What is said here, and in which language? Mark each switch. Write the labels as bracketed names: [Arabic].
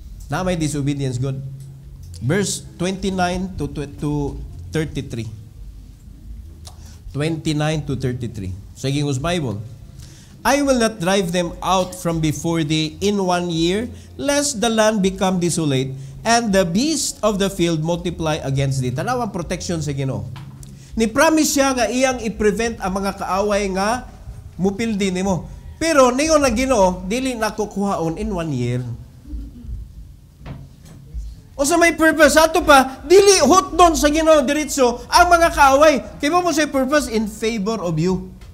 [English] Na may disobedience, God. Verse 29 to 33. 29 to 33. Sa Gingos Bible. I will not drive them out from before thee in 1 year, lest the land become desolate, and the beast of the field multiply against thee. [Cebuano] Tanaw ang protection sa Ginoo. Ni-promise siya nga iyang i-prevent ang mga kaaway nga mupildi nimo. Pero ningon na Ginoo, dili na kukuhaon in 1 year. O sa may purpose, ato pa, dili hotdon sa Ginoo diretso ang mga kaaway. Kaya mo say purpose in favor of you.